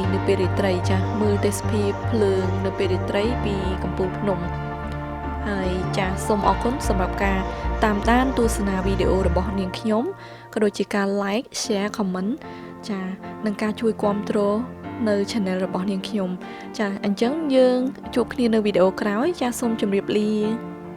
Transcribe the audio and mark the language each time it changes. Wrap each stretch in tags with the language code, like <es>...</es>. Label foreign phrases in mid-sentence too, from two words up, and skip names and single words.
<km>នៅពេលរាត្រីចាស់មើលទេសភាពភ្លើងនៅពេលរាត្រីពីកំពូលភ្នំហើយចាស់សូមអរគុណសម្រាប់ការតាមដានទស្សនាវីដេអូរបស់នាងខ្ញុំក៏ដូចជាការ</km> <en>like share comment</en> <km>ចានិងការជួយគាំទ្រនៅ channel របស់នាងខ្ញុំចាអញ្ចឹងយើងជួបគ្នានៅវីដេអូក្រោយចាសូមជម្រាបលា</km>